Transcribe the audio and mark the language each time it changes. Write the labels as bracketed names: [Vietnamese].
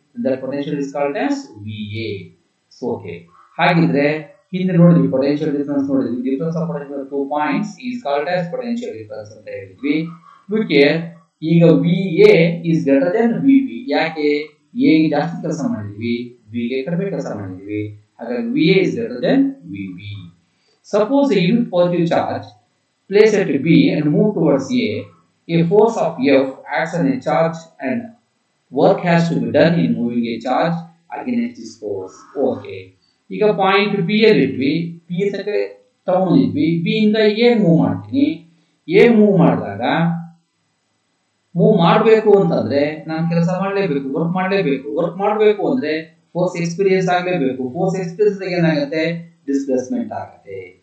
[English] That potential is called as VA. [Kannada] Okay, ಹಾಗಿದ್ರೆ ಹಿಂದೆ ನೋಡಿದ್ವಿ ಪೊಟೆನ್ಷಿಯಲ್ ಡಿಫರೆನ್ಸ್ ನೋಡಿದ್ವಿ. [English] difference of potential 2 points is called as potential difference [Kannada] ಅಂತ ಹೇಳಿದ್ವಿ. [English] Okay, ಈಗ VA is greater than VB. ಯಾಕೆ? [Kannada] ಎ ಗೆ ಜಾಸ್ತಿ ಕೆಲಸ ಮಾಡಿದ್ವಿ, ಬಿ ಗೆ ಕಡಿಮೆ ಕೆಲಸ ಮಾಡಿದ್ವಿ. [English] ಹಾಗಾಗಿ VA is greater than VB. Suppose a unit positive charge place at B and move towards A force of F acts on a charge and work has to be done in moving a charge against this force. [Kannada] Okay, ಈಗ point B ಅಲ್ಲಿ ಇದ್ವಿ, B ತನಕ ತಗೊಂಡಿದ್ವಿ, B ಇಂದ A move ಮಾಡ್ತೀನಿ. A move ಮಾಡಿದಾಗ move ಮಾಡಬೇಕು ಅಂತಂದ್ರೆ ನಾನು ಕೆಲಸ ಮಾಡಲೇಬೇಕು, ವರ್ಕ್ ಮಾಡಲೇಬೇಕು. ವರ್ಕ್ ಮಾಡಬೇಕು ಅಂದ್ರೆ ಫೋರ್ಸ್ ಎಕ್ಸ್ಪೀರಿಯನ್ಸ್ ಆಗಲೇಬೇಕು. ಫೋರ್ಸ್ ಎಕ್ಸ್ಪೀರಿಯನ್ಸ್ ಏನಾಗುತ್ತೆ, ಡಿಸ್ಪ್ಲೇಸ್ಮೆಂಟ್ ಆಗುತ್ತೆ.